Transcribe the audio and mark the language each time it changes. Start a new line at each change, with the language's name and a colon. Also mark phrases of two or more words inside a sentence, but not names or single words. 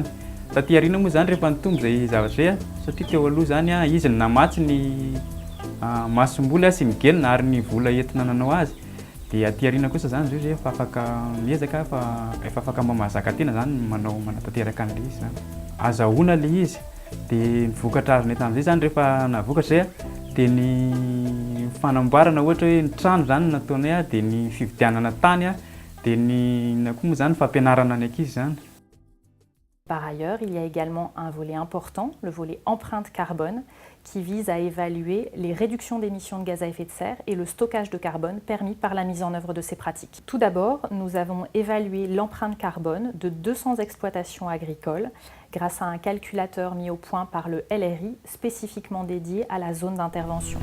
Malagasy: Taty aoriana moa zany rehefa nitombo zay zavatra zay satria teo aloha zany izy namatsy ny masom-boly sy migelina ary ny vola entina nanao azy Dia aty aoriana kosa zany izy io efa afaka miezaka fa efa afaka mamazaka tena zany manatanteraka an'ilay izy zany. Azahoana ilay izy dia ny vokatra azo mety amin'izay zany rehefa navokatra zay dia ny fanamboarana ohatra hoe ny trano zany nataonay dia ny fividianana tany dia ny koa moa zany fampianarana ny ankizy zany.
French: Par ailleurs, il y a également un volet important, le volet empreinte carbone, qui vise à évaluer les réductions d'émissions de gaz à effet de serre et le stockage de carbone permis par la mise en œuvre de ces pratiques. Tout d'abord, nous avons évalué l'empreinte carbone de 200 exploitations agricoles grâce à un calculateur mis au point par le LRI spécifiquement dédié à la zone d'intervention.